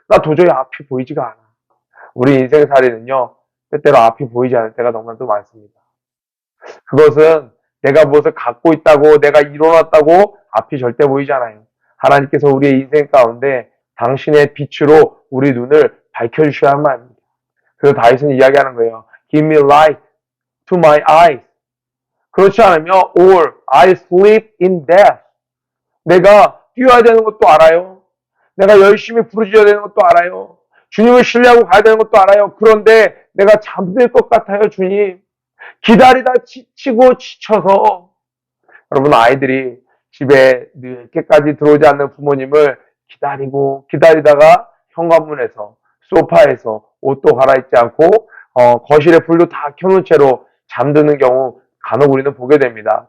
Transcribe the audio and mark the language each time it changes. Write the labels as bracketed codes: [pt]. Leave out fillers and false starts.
[ko] 나 도저히 앞이 보이지가 않아. 우리 인생살이는요, 때때로 앞이 보이지 않을 때가 너무나도 많습니다. 그것은 내가 무엇을 갖고 있다고, 내가 이뤄놨다고 앞이 절대 보이지 않아요. 하나님께서 우리의 인생 가운데 당신의 빛으로 우리 눈을 밝혀주셔야 할 말입니다. 그래서 다윗은 이야기하는 거예요. [en] Give me light to my eyes. [ko] 그렇지 않으면 [en] or I sleep in death. [ko] 내가 뛰어야 되는 것도 알아요. 내가 열심히 부르짖어야 되는 것도 알아요. 주님을 신뢰하고 가야 되는 것도 알아요. 그런데 내가 잠들 것 같아요, 주님. 기다리다 지치고 지쳐서. 여러분, 아이들이 집에 늦게까지 들어오지 않는 부모님을 기다리다가 현관문에서, 소파에서 옷도 갈아입지 않고 거실에 불도 다 켜놓은 채로 잠드는 경우 간혹 우리는 보게 됩니다.